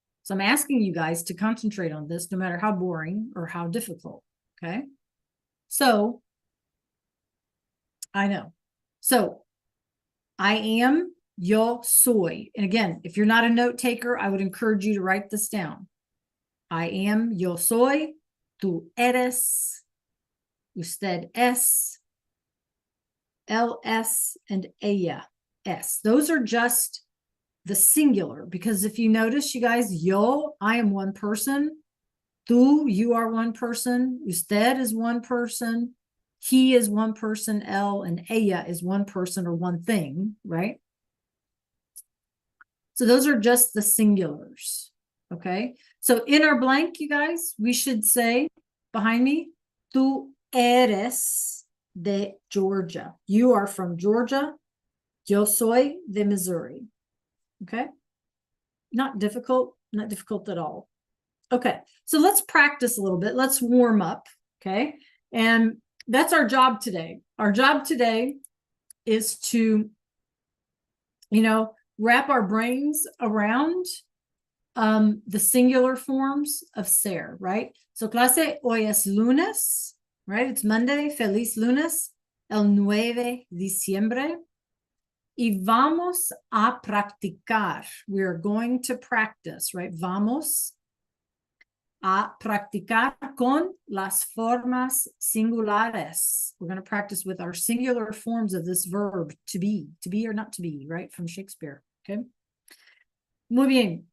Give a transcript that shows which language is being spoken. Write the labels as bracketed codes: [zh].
[en] So I'm asking you guys to concentrate on this no matter how boring or how difficult. Okay. So I know. So I am, [es] yo soy. [en] And again, if you're not a note taker, I would encourage you to write this down. I am, [es] yo soy, tú eres, usted es, él es, and ella es. [en] Those are just the singular, because if you notice, you guys, yo, I am one person. Tú, you are one person. Usted is one person. He is one person. Él and ella is one person or one thing, right? So those are just the singulars. Okay. So in our blank, you guys, we should say behind me, [es] tú eres de Georgia. [en] You are from Georgia. [es] Yo soy de Missouri. [en] Okay. Not difficult at all. Okay. So let's practice a little bit. Let's warm up. Okay. And that's our job today. Our job today is to, wrap our brains around the singular forms of ser, right? So [es] clase, hoy es lunes, [en] right? It's Monday. [es] Feliz lunes, el 9 de diciembre. Y vamos a practicar. [en] We are going to practice, right? [es] Vamos a practicar con las formas singulares. [en] We're going to practice with our singular forms of this verb, to be or not to be, right? From Shakespeare. Okay. [es] Muy bien.